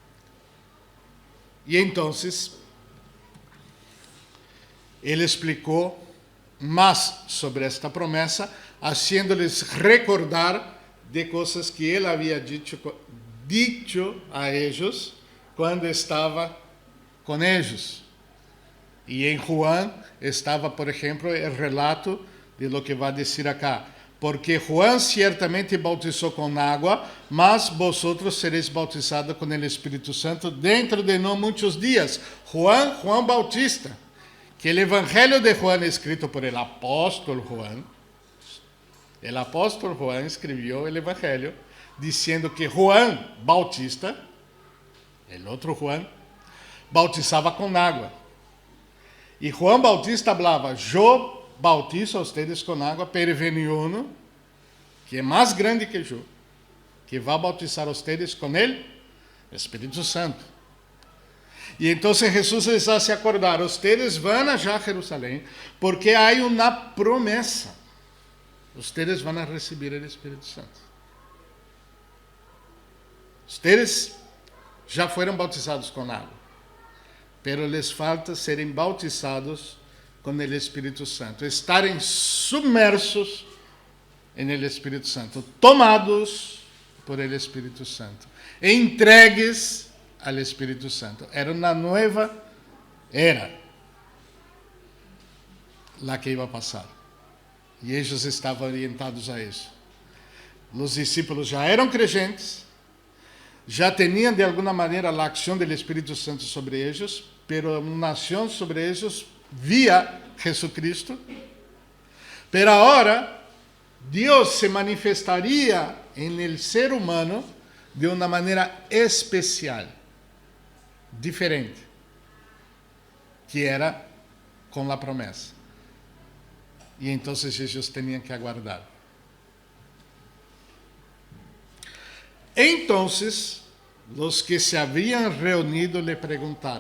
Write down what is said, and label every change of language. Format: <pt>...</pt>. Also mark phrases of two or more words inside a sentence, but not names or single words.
<pt>E então, ele explicou mais sobre esta promessa, haciendo-lhes recordar de coisas que ele havia dicho a eles quando estava com eles. E em Juan estava, por exemplo, o relato de</pt> <es>lo que</es> <pt>vai dizer acá. Porque Juan ciertamente bautizou com água, mas vosotros sereis bautizados com o Espírito Santo dentro de não muitos dias. Juan Bautista, que o Evangelho de Juan escrito</pt> <es>por el</es> <pt>apóstolo Juan, o apóstolo Juan escreveu o Evangelho dizendo que Juan Bautista, o outro Juan, bautizava com água. E Juan Bautista falava, eu bautizo a ustedes com água, pero vem uno, que é mais grande que eu, que vai bautizar a ustedes com ele, Espírito Santo. E então Jesus</pt> <es>les hace acordar, ustedes</es> <pt>vão a Jerusalém, porque há uma promessa. Ustedes vão a receber o Espírito Santo. Ustedes já foram bautizados com água,</pt> <es>pero les falta</es> <pt>serem bautizados com o Espírito Santo, estarem submersos no Espírito Santo, tomados</pt> <es>por el</es> <pt>Espírito Santo, entregues ao Espírito Santo. Era uma nova era lá que ia passar. E eles estavam orientados a isso. Os discípulos já eram crentes, já tinham de alguma maneira a ação do Espírito Santo sobre eles, pero uma ação sobre eles via Jesucristo. Pero agora, Deus se manifestaria</pt> <es>en el</es> <pt>ser humano de uma maneira especial, diferente, que era com a promessa. E então eles tinham que aguardar. Então, os que se haviam reunido lhe perguntaram.</pt>